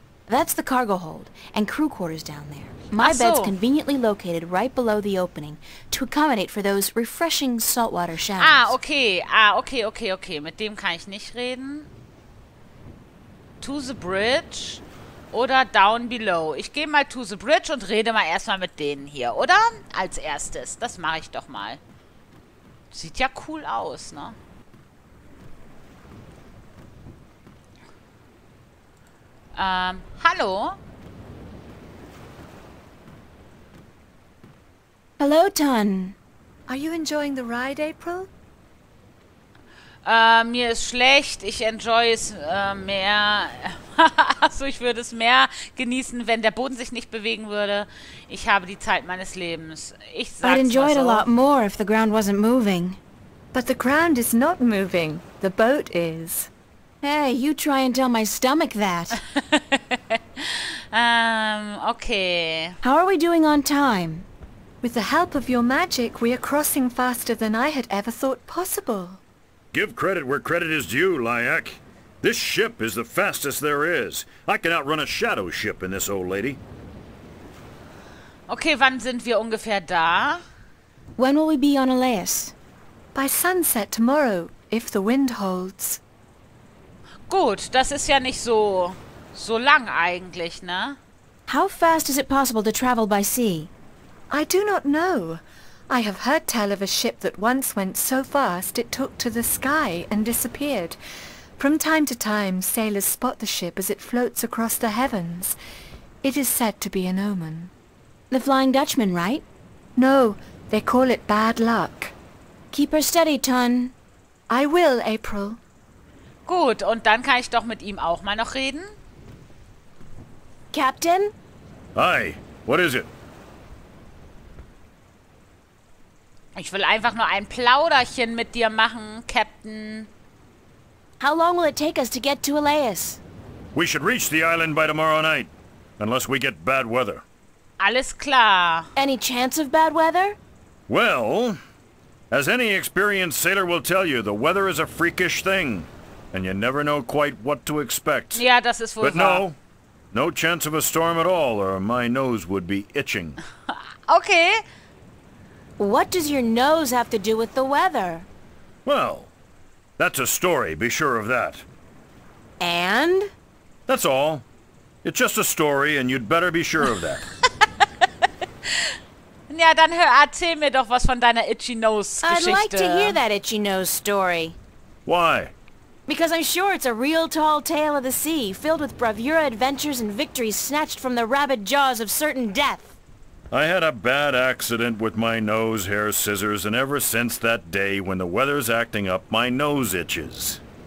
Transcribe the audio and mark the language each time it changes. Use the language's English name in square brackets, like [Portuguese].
[English] That's the cargo hold, and crew quarters down there. My bed's conveniently located right below the opening, to accommodate for those refreshing saltwater showers. Okay. Okay. [German] Mit dem kann ich nicht reden. [English] To the bridge [German] oder [English] down below. [German] Ich gehe mal [English] to the bridge [German] und rede mal erstmal mit denen hier, oder? Als erstes. Das mache ich doch mal. Sieht ja cool aus, ne? Hallo? [English] Hello, Ton. Are you enjoying the ride, April? [German] Mir ist schlecht. Ich enjoy es mehr. Also ich würde es mehr genießen, wenn der Boden sich nicht bewegen würde. Ich habe die Zeit meines Lebens. Ich sag's [English] I'd enjoy [German] mal [English] it [German] so. [English] a lot more if the ground wasn't moving. But the ground is not moving. The boat is. Hey, you try and tell my stomach that. Okay. How are we doing on time? With the help of your magic, we are crossing faster than I had ever thought possible. Give credit where credit is due, Lyak. This ship is the fastest there is. I can outrun a shadow ship in this old lady. [German] Okay, wann sind wir ungefähr da? [English] When will we be on Elias? By sunset tomorrow, if the wind holds. [German] Gut, das ist ja nicht so lang eigentlich, ne? [English] How fast is it possible to travel by sea? I do not know. I have heard tell of a ship that once went so fast it took to the sky and disappeared. From time to time, sailors spot the ship as it floats across the heavens. It is said to be an omen. The Flying Dutchman, right? No, they call it bad luck. Keep her steady, Ton. I will, April. [German] Gut, und dann kann ich doch mit ihm auch mal noch reden. [English] Captain? Hi, what is it? [German] Ich will einfach nur ein Plauderchen mit dir machen, Captain. [English] How long will it take us to get to Elias? We should reach the island by tomorrow night, unless we get bad weather. [German] Alles klar. [English] Any chance of bad weather? Well, as any experienced sailor will tell you, the weather is a freakish thing, and you never know quite what to expect. [German] Ja, das ist wohl [English] But [German] wahr. [English] no chance of a storm at all, or my nose would be itching. Okay. What does your nose have to do with the weather? Well, that's a story, be sure of that. And? That's all. It's just a story, and you'd better be sure of that. [German] Ja, dann erzähl mir doch was von deiner Itchy Nose Geschichte. [English] I'd like to hear that itchy nose story. Why? Because I'm sure it's a real tall tale of the sea, filled with bravura adventures and victories snatched from the rabid jaws of certain death. I had a bad accident with my nose hair scissors, and ever since that day, when the weather's acting up, my nose itches.